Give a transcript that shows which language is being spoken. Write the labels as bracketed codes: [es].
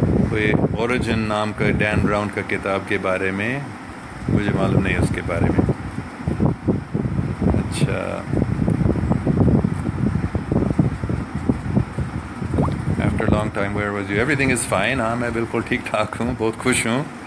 [ur] کوئی اوریجن نام کا ڈین براؤن کا کتاب کے بارے میں مجھے معلوم نہیں ہے اس کے بارے میں. [en] اچھا, after a long time where was you? Everything is fine. [ur] ہاں, میں بالکل ٹھیک ٹھاک ہوں, بہت خوش ہوں.